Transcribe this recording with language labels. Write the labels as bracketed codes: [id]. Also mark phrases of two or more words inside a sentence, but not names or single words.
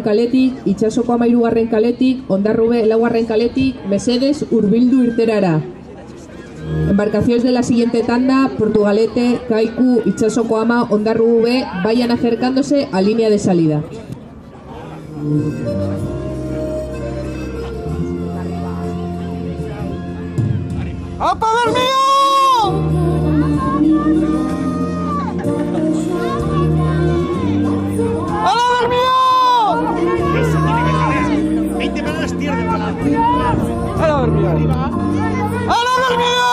[eu] kaletik, Itsasoko Ama 3. kaletik, Ondarrube 4. kaletik, mesedez hurbildu irterara. [es] Embarcaciones de la siguiente tanda, Portugalete, Kaiku, Itsasoko Ama, Ondarrube, vayan acercándose a línea de salida. [eu] ¡Apa, Bermeo! [es] ¡Hola, Bermeo! 20 paradas pierde para ¡Hola, Bermeo! ¡Hola, Bermeo!